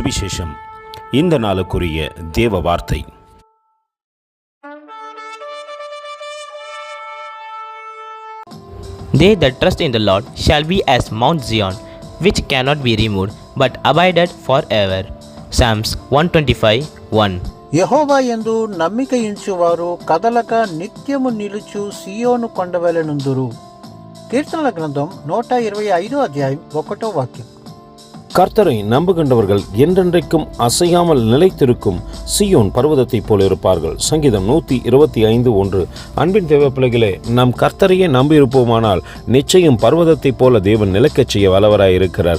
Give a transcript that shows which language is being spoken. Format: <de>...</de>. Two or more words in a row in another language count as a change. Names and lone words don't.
<ta>சுவிசேஷம். இந்த நாளுக்குரிய தேவ வார்த்தை.</ta> <en>They that trust in the Lord shall be as Mount Zion, which cannot be removed, but abideth forever. Psalms 125:1.</en> <te>యెహోవా యందు నమ్మికయించువారు కదలక నిత్యము నిలుచు సియోను కొండవలెనుందురు. కీర్తనల గ్రంథం 125 అధ్యాయం 1వ వాక్యం.</te> <ta>கர்த்தரை நம்புகின்றவர்கள் என்றென்றைக்கும் அசையாமல் நிலைத்திருக்கும் சியோன் பர்வதத்தைப் போல இருப்பார்கள். சங்கீதம் 125:1. அன்பின் தேவ பிள்ளைகளே, நம் கர்த்தரையே நம்பியிருப்போமானால் நிச்சயம் பர்வதத்தைப் போல தேவன் நிலைக்கச் செய்ய வல்லவராய் இருக்கிறார்.</ta>